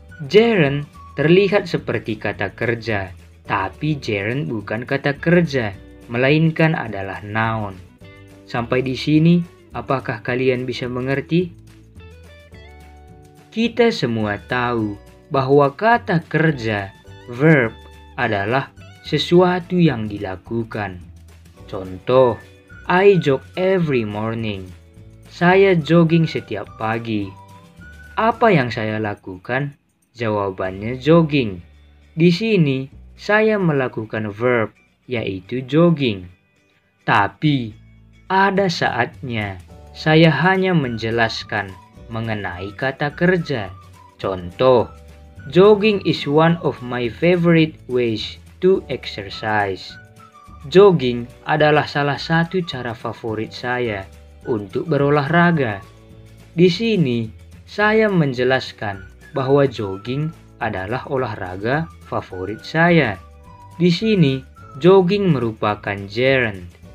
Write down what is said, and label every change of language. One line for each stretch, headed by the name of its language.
Indonesian: Gerund terlihat seperti kata kerja, tapi gerund bukan kata kerja, melainkan adalah noun. Sampai di sini, apakah kalian bisa mengerti? Kita semua tahu bahwa kata kerja, verb, adalah sesuatu yang dilakukan.
English: Contoh, I jog every morning.
Indonesian: Saya jogging setiap pagi. Apa yang saya lakukan? Jawabannya jogging. Di sini saya melakukan verb, yaitu jogging. Tapi ada saatnya saya hanya menjelaskan mengenai kata kerja.
English: Contoh, jogging is one of my favorite ways to exercise.
Indonesian: Jogging adalah salah satu cara favorit saya untuk berolahraga. Di sini, saya menjelaskan bahwa jogging adalah olahraga favorit saya. Di sini, jogging merupakan gerund.